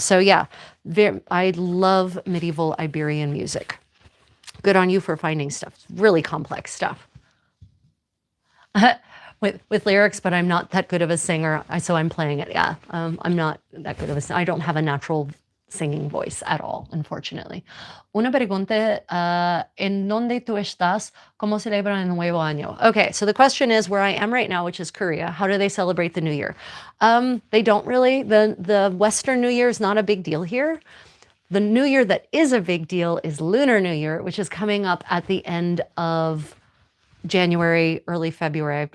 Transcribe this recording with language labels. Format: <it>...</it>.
<en>So yeah, I love medieval Iberian music. Good on you for finding stuff. Really complex stuff. With lyrics, but I'm not that good of a singer, so I'm playing it. Yeah, I'm not that good of a singer. I don't have a natural singing voice at all, unfortunately.</en> <es>Una pregunta, ¿en dónde tú estás? ¿Cómo celebran el Nuevo Año?</es> <en>Okay, so the question is where I am right now, which is Korea. How do they celebrate the New Year? They don't really. The Western New Year is not a big deal here. The New Year that is a big deal is Lunar New Year, which is coming up at the end of January, early February.</en>